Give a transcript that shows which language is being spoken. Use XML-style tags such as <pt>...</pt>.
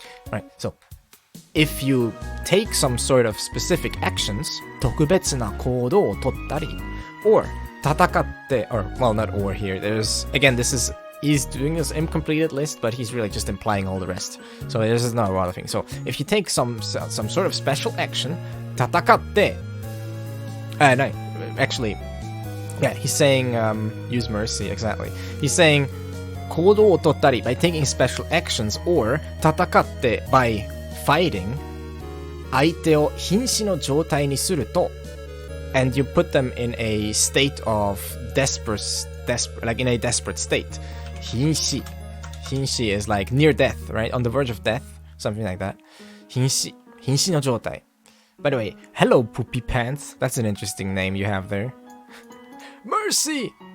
<en>Right, so if you take some sort of specific actions</en> <ja>特別な行動を取ったり</ja> <en>or</en> <ja>戦って</ja> <en>or well not or here, there's again he's doing this incompleted list, but he's really just implying all the rest. So this is not a lot of things. So if you take some sort of special action</en> <ja>戦って</ja> <en>no, actually, yeah, he's saying use mercy, exactly. He's saying</en> <ja>行動を取ったり</ja> <en>by taking special actions or</en> <ja>戦って</ja> <en>by fighting</en> <ja>相手を瀕死の状態にすると</ja> <en>and you put them in a state of desperate, like in a desperate state.</en> <ja>瀕死.</ja> <en>瀕死 is like near death, right? On the verge of death, something like that.</en> <ja>瀕死.瀕死の状態.</ja> <en>By the way, hello Poopy Pants. That's an interesting name you have there. Mercy!</en>